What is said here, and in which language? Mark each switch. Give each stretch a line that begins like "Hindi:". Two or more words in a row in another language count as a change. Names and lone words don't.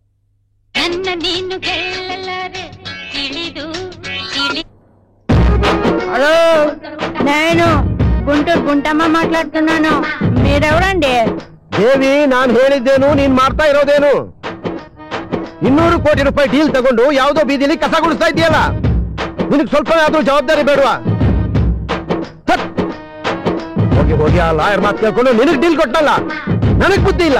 Kannada: ನನ್ನ ನೀನು ಗೆಲ್ಲಲಾರೆ ತಿಳಿದು
Telugu: హలో, నేను గుంటూరు గుంటమ్మ మాట్లాడుతున్నాను. మీరెవరండి?
Kannada: ದೇವಿ, ನಾನ್ ಹೇಳಿದ್ದೇನು ನೀನ್ ಮಾಡ್ತಾ ಇರೋದೇನು? 200 ಕೋಟಿ ರೂಪಾಯಿ ಡೀಲ್ ತಗೊಂಡು ಯಾವ್ದೋ ಬೀದಿಲಿ ಕಸ ಗುಡಿಸ್ತಾ ಇದೆಯಲ್ಲ, ನಿನಗ್ ಸ್ವಲ್ಪ ಆದ್ರೂ ಜವಾಬ್ದಾರಿ ಬೇಡವಾ? ಹೋಗಿ ಹೋಗಿ ಆ ಲಾಯರ್ ಮಾತು ಕೇಳ್ಕೊಂಡು ನಿನಗ್ ಡೀಲ್ ಕೊಟ್ಟಲ್ಲ, ನನಗ್ ಬುದ್ಧಿ ಇಲ್ಲ.